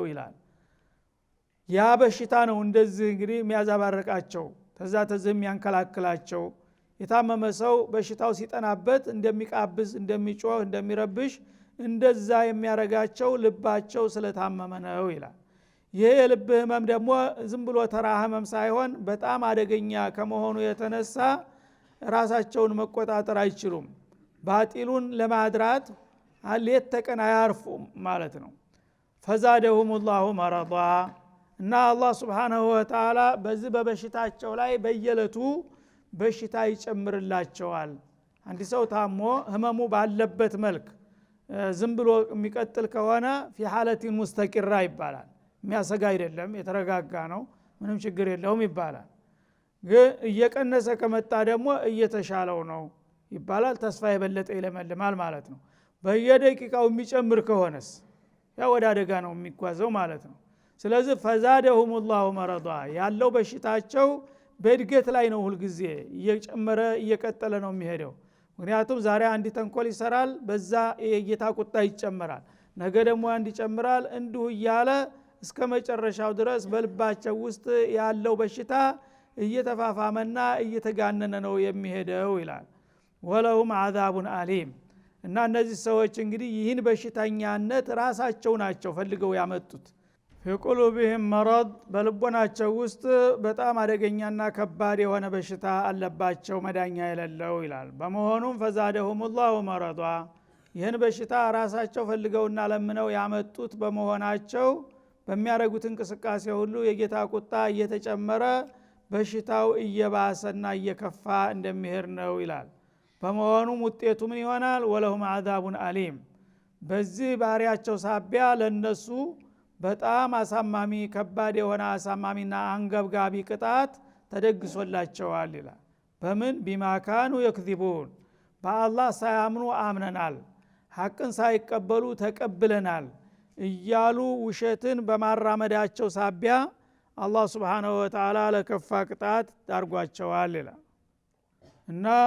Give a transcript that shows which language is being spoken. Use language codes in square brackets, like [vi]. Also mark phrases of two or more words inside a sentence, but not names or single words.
[am] ይላል ያ በሽታ ነው እንደዚህ እንግዲህ የሚያዛባረቃቸው ተዛተዘም የሚያንከላክላቸው የታመመ ሰው በሽታው ሲጠናበት እንደሚቃብዝ እንደሚጮህ እንደሚረብሽ እንደዛ የሚያረጋቸው ልባቸው ስለታመመ ነው ይላል ይሄ የልብ ህመም ደግሞ ዝም ብሎ ተራ ህመም ሳይሆን በጣም አደገኛ ከመሆኑ የተነሳ ራሳቸውን መቆጣጠር አይችሉም ባጢሉን ለማድራት አለየት ተቀና ያርፉ ማለት ነው [ar] فزادهم الله مرضا [am] እና አላህ [ar] سبحانه وتعالى [am] በዚህ በበሽታቸው ላይ በየለቱ በሽታ ይጨምርላቸዋል አንድ ሰው ታሞ ህመሙ ባለበት መልክ ዝም ብሎ የሚቀጥል ከሆነ [ar] في حالة مستقرة [am] ይባላል የሚያሰጋ አይደለም የተረጋጋ ነው ምንም ችግር የለውም ይባላል ግን እየቀነሰ ከመጣ ደግሞ እየተሻለው ነው ይባላል ተስፋ የበለጠ ይለመልማል ማለት ነው በየደቂቃው የሚጨምር ከሆነስ ያ ወደ አደጋ ነው የሚጓዘው ማለት ነው ስለዚህ [ar] فزادهم الله مرضا [am] ያለው በሽታቸው በእድገት ላይ ነው ሁሉ ጊዜ እየጨመረ እየቀጠለ ነው የሚሄደው ምክንያቱም ዛሬ አንድ ተንኮል ይሰራል በዛ የጌታ ቁጣ ይጨመራል ነገ ደግሞ አንድ ይጨምራል እንዲሁ እያለ እስከ መጨረሻው ድረስ በልባቸው ውስጥ ያለው በሽታ እየተፋፋመና እየተጋነነ ነው የሚሄደው ይላል [ar] ولهم عذاب أليم [am] እና እነዚህ ሰዎች እንግዲህ ይህን በሽተኛነት ራሳቸው ናቸው ፈልገው ያመጡት [ar] في قلوبهم مرض [am] በልቦናቸው ውስጥ በጣም አደገኛና ከባድ የሆነ በሽታ አለባቸው መዳኛ የሌለው ይላል በመሆኑም [ar] فزادهم الله مرضا [am] ይህን በሽታ ራሳቸው ፈልገውና ለምነው ያመጡት በመሆናቸው በሚያረጉት እንቅስቃሴ ሁሉ የጌታ ቁጣ እየተጨመረ በሽታው እየባሰና እየከፋ እንደሚሄድ ነው ይላል። በመሆኑም ውጤቱ ምን ይሆናል? [ar] ولهم عذاب أليم፣ [am] በዚህ ባህሪያቸው ሳቢያ ለነሱ በጣም አሳማሚ ከባድ የሆነ አሳማሚና አንገብጋቢ ቅጣት ተደግሶላቸዋል ይላል። በምን [ar] بما كانوا يكذبون፣ [am] በአላህ ሳያምኑ አምነናል፣ ሐቅን ሳይቀበሉ ተቀብለናል እያሉ ውሸትን በማራመዳቸው ሳቢያ አላህ [ar] سبحانه وتعالى [am] ለከፋ ቅጣት ዳርጓቸዋል ይላል። እና